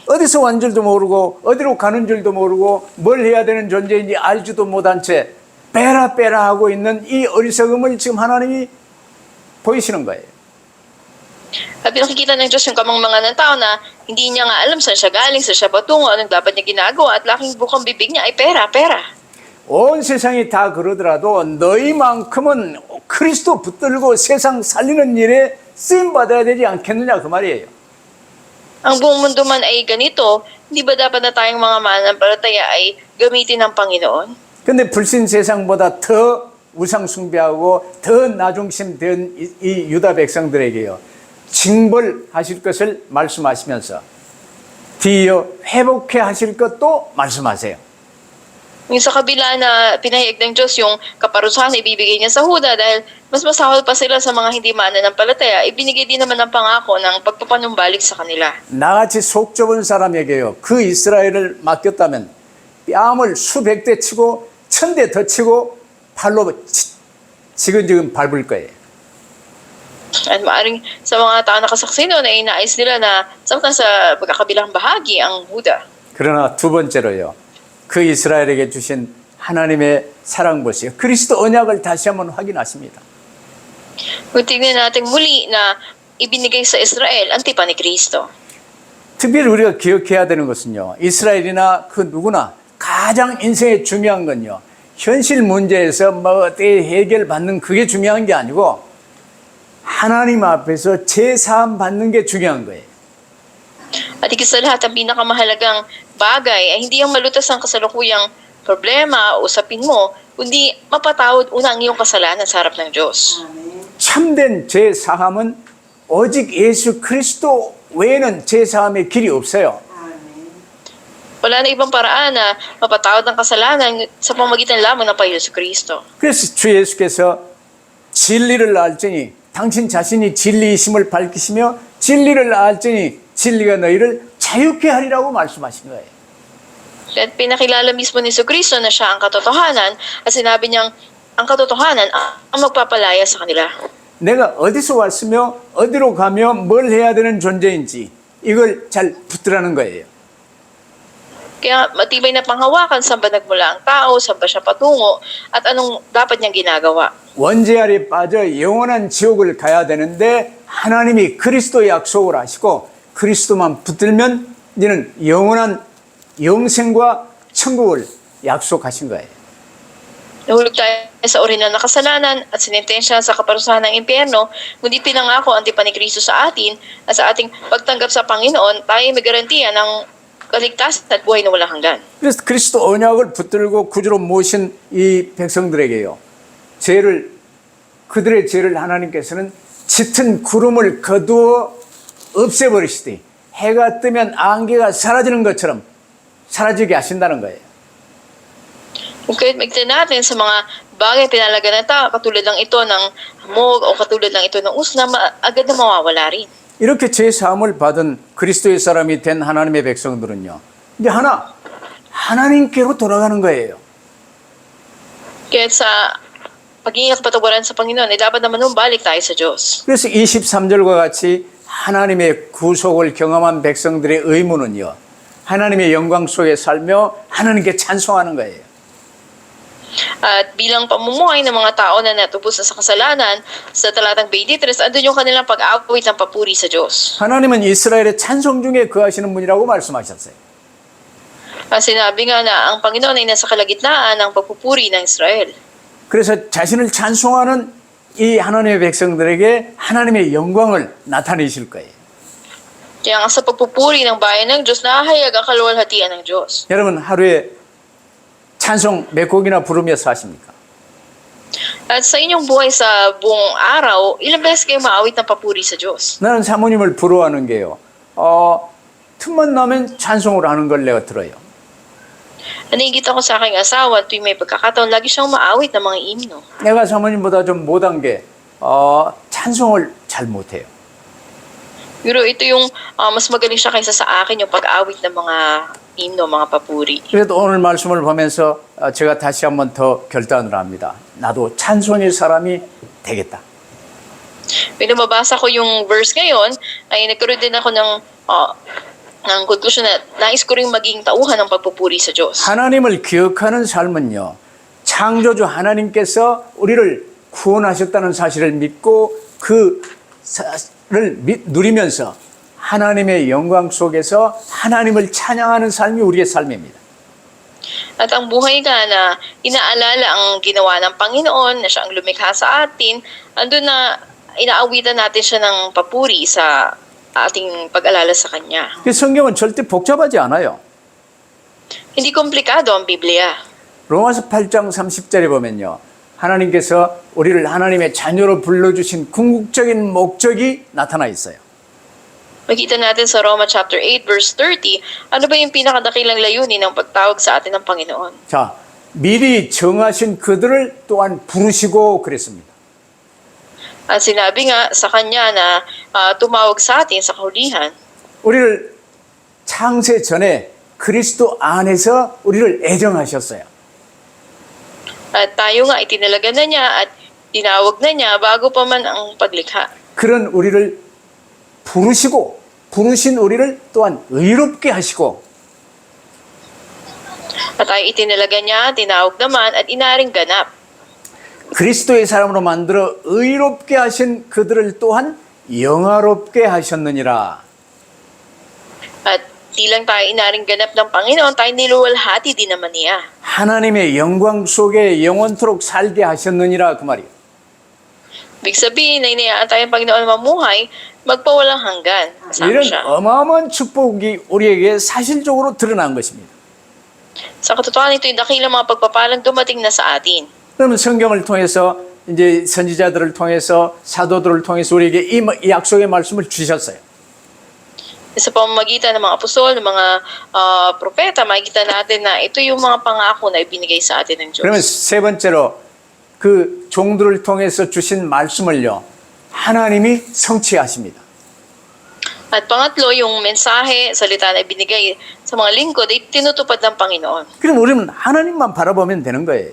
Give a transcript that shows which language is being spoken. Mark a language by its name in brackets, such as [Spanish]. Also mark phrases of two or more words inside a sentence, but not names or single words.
[Korean] 어디서 온 줄도 모르고 어디로 가는 줄도 모르고 뭘 해야 되는 존재인지 알지도 못한 채 빼라 하고 있는 이 어리석음을 지금 하나님이 보이시는 거예요. [Filipino] At pinakikita ng Diyos yung kamangmangan ng tao na hindi niya nga alam saan siya galing, saan siya patungo, anong dapat niya ginagawa, at laking bukang bibig niya ay pera. [Korean] 온 세상이 다 그러더라도 너희만큼은 그리스도 붙들고 세상 살리는 일에 쓰임 받아야 되지 않겠느냐 그 말이에요. [Filipino] Ang buong mundo man ay ganito, hindi ba dapat na tayong mga mananampalataya ay gamitin ng Panginoon? [Korean] 근데 불신 세상보다 더 우상 숭배하고 더 나중심 된 이 유다 백성들에게요, 징벌하실 것을 말씀하시면서 뒤이어 회복해 하실 것도 말씀하세요. [Filipino] Yung sa kabila na pinahayag ng Diyos yung kaparusahan na ibibigay niya sa Huda dahil mas masahol pa sila sa mga hindi mananampalataya, ibinigay din naman ng pangako ng pagpapanumbalik sa kanila. [Korean] 나같이 속 좁은 사람에게요, 그 이스라엘을 맡겼다면 뺨을 수백 대 치고 1000대 더 치고 발로 지근지근 밟을 거예요. [Filipino] At maaring sa mga tao na kasaksi noon ay nais nila na sa pagkakabilang bahagi ang Huda. [Korean] 그러나 두 번째로요, 그 이스라엘에게 주신 하나님의 사랑 보시요, 그리스도 언약을 다시 한번 확인하십니다. [Filipino] Kung tingnan natin muli na ibinigay sa Israel ang tipan ni Kristo. [Korean] 특별히 우리가 기억해야 되는 것은요, 이스라엘이나 그 누구나 가장 인생에 중요한 건요, 현실 문제에서 뭐 어떻게 해결받는 그게 중요한 게 아니고 하나님 앞에서 제사함 받는 게 중요한 거예요. [Filipino] At higit sa lahat, ang pinakamahalagang bagay ay hindi ang malutas ang kasalukuyang problema o usapin mo, kundi mapatawad una ang iyong kasalanan sa harap ng Diyos. [Korean] 참된 제사함은 오직 예수 그리스도 외에는 제사함의 길이 없어요. [Filipino] Wala na ibang paraan na mapatawad ng kasalanan sa pamamagitan lamang ng Panginoon sa Kristo. [Korean] 그래서 주 예수께서 진리를 알지니 당신 자신이 진리이심을 밝히시며 진리를 알지니 진리가 너희를 자유케 하리라고 말씀하신 거예요. [Filipino] At pinakilala mismo ni Kristo na siya ang katotohanan at sinabi niyang ang katotohanan ang magpapalaya sa kanila. [Korean] 내가 어디서 왔으며 어디로 가며 뭘 해야 되는 존재인지 이걸 잘 붙들라는 거예요. [Filipino] Kaya matibay na panghawakan saan ba nagmula ang tao, saan ba siya patungo, at anong dapat niyang ginagawa. [Korean] 원죄 아래 빠져 영원한 지옥을 가야 되는데 하나님이 그리스도 약속을 하시고 그리스도만 붙들면 너는 영원한 영생과 천국을 약속하신 거예요. [Filipino] Nahulog tayo sa orihinal na kasalanan at sinintensya sa kaparusahan ng impyerno, kundi pinangako ang tipan ni Kristo sa atin at sa ating pagtanggap sa Panginoon, tayo may garantiya ng kaligtasan at buhay na walang hanggan. [Korean] 그래서 그리스도 언약을 붙들고 구주로 모신 이 백성들에게요, 그들의 죄를 하나님께서는 짙은 구름을 거두어 없애버리시되 해가 뜨면 안개가 사라지는 것처럼 사라지게 하신다는 거예요. [Filipino] Kahit magtin natin sa mga bagay pinalaga ng tao, katulad ng ito ng hamog o katulad ng ito ng usna, agad na mawawala rin. [Korean] 이렇게 죄 사함을 받은 그리스도의 사람이 된 하나님의 백성들은요, 이제 하나님께로 돌아가는 거예요. [Filipino] Kaya sa pagiging kapatawaran sa Panginoon, ay dapat naman balik tayo sa Diyos. [Korean] 그래서 23절과 같이 하나님의 구속을 경험한 백성들의 의무는요, 하나님의 영광 속에 살며 하나님께 찬송하는 거예요. [Filipino] At bilang pamumuhay ng mga tao na natubos na sa kasalanan, sa talatang 23, andun yung kanilang pag-awit ng papuri sa Diyos. [Korean] 하나님은 이스라엘의 찬송 중에 거하시는 분이라고 말씀하셨어요. [Filipino] Sinabi nga na ang Panginoon ay nasa kalagitnaan ng pagpupuri ng Israel. [Korean] 그래서 자신을 찬송하는 이 하나님의 백성들에게 하나님의 영광을 나타내실 거예요. [Filipino] Kaya nga sa pagpupuri ng bayan ng Diyos, nahahayag ang kaluwalhatian ng Diyos. [Korean] 여러분 하루에 찬송 몇 곡이나 부르며 사십니까? [Filipino] At sa inyong buhay sa buong araw, ilang beses kayo maawit ng papuri sa Diyos? [Korean] 나는 사모님을 부러워하는 게요, 틈만 나면 찬송을 하는 걸 내가 들어요. [Filipino] Naiingit ako sa aking asawa tuwing may pagkakataon, lagi siyang maawit ng mga himno. [Korean] 내가 사모님보다 좀 못한 게 찬송을 잘 못해요. [Filipino] Pero ito yung mas magaling siya kaysa sa akin, yung pag-awit ng mga himno, mga papuri. [Korean] 그래도 오늘 말씀을 보면서 제가 다시 한번 더 결단을 합니다. 나도 찬송의 사람이 되겠다. [Filipino] Pero mabasa ko yung verse ngayon, ay nagkaroon din ako ng conclusion na nais ko rin maging tauhan ng pagpupuri sa Diyos. [Korean] 하나님을 기억하는 삶은요, 창조주 하나님께서 우리를 구원하셨다는 사실을 믿고 그 사실을 누리면서 하나님의 영광 속에서 하나님을 찬양하는 삶이 우리의 삶입니다. [Filipino] At ang buhay nga na inaalala ang ginawa ng Panginoon, na siya ang lumikha sa atin, andun na inaawitan natin siya ng papuri sa ating pag-alala sa Kanya. [Korean] 그 성경은 절대 복잡하지 않아요. [Filipino] Hindi komplikado ang Biblia. [Korean] 로마서 8장 30절에 보면요, 하나님께서 우리를 하나님의 자녀로 불러주신 궁극적인 목적이 나타나 있어요. [Filipino] Makita natin sa Roma [English] chapter 8 verse 30, [Filipino] ano ba yung pinakadakilang layunin ng pagtawag sa atin ng Panginoon? [Korean] 자, 미리 정하신 그들을 또한 부르시고 그랬습니다. [Filipino] At sinabi nga sa Kanya na tumawag sa atin sa kahulihan. [Korean] 우리를 창세 전에 그리스도 안에서 우리를 애정하셨어요. [Filipino] At tayo nga itinalaga na niya at tinawag na niya bago pa man ang paglikha. [Korean] 그런 우리를 부르신 우리를 또한 의롭게 하시고 [Filipino] At tayo itinalaga niya, tinawag naman at inaring ganap. [Korean] 그리스도의 사람으로 만들어 의롭게 하신 그들을 또한 영화롭게 하셨느니라. [Filipino] At di lang tayo inaring ganap ng Panginoon, tayo niluwalhati din naman niya. [Korean] 하나님의 영광 속에 영원토록 살게 하셨느니라 그 말이에요. [Filipino] Ibig sabihin na inayaan tayo ng Panginoon mamuhay, magpawalang hanggan. Kasama [Korean] 이런 [Filipino] siya. [Korean] 어마어마한 축복이 우리에게 사실적으로 드러난 것입니다. [Filipino] Sa katotohanan, ito yung dakilang mga pagpapalang dumating na sa atin. [Korean] 그러면 성경을 통해서 이제 선지자들을 통해서 사도들을 통해서 우리에게 이 약속의 말씀을 주셨어요. [Filipino] Sa pamamagitan ng mga apostol, ng mga propeta, makikita natin na ito yung mga pangako na ibinigay sa atin ng Diyos. [Korean] 그러면 세 번째로 그 종들을 통해서 주신 말씀을요, 하나님이 성취하십니다. [Filipino] At pangatlo, yung mensahe, salita na ibinigay sa mga lingkod ay tinutupad ng Panginoon. [Korean] 그럼 우리는 하나님만 바라보면 되는 거예요.